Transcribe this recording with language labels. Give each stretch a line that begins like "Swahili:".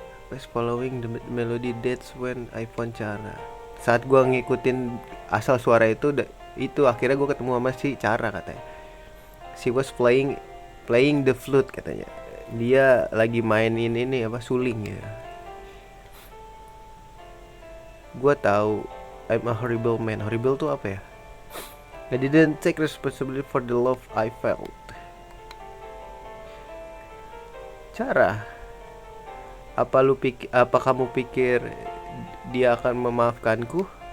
English: Was following the melody, that's when I found Cara.
Indonesian: Saat gua ngikutin asal suara itu akhirnya gua ketemu sama si Cara katanya.
English: She was playing the flute
Indonesian: katanya. Dia lagi mainin ini apa suling ya. Gua tahu
English: I'm a horrible man. Horrible
Indonesian: tuh apa ya?
English: I didn't take responsibility for the love I felt.
Indonesian: Cara, apa kamu pikir dia akan memaafkanku?